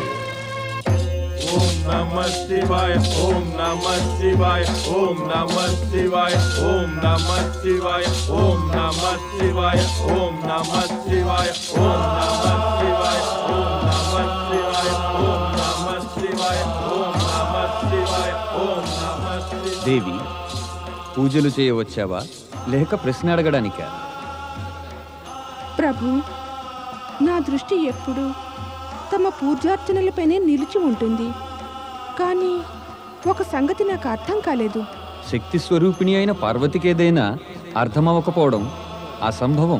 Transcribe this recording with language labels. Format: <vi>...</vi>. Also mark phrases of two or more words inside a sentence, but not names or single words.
<sa>ओम नमः शिवाय, ओम नमः शिवाय, ओम नमः शिवाय, ओम नमः शिवाय, ओम नमः शिवाय, ओम नमः शिवाय, ओम नमः शिवाय, ओम नमः शिवाय, ओम नमः शिवाय, ओम नमः शिवाय, ओम नमः शिवाय।</sa> <te>देवी పూజలు చేయవచ్చావా లేక ప్రశ్న అడగడానికా? ప్రభు, నా దృష్టి ఎప్పుడు తమ పూజార్చనలపైనే నిలిచి ఉంటుంది. కానీ ఒక సంగతి నాకు అర్థం కాలేదు. శక్తి స్వరూపిణి అయిన పార్వతికేదైనా అర్థమవకపోవడం అసంభవం.</te>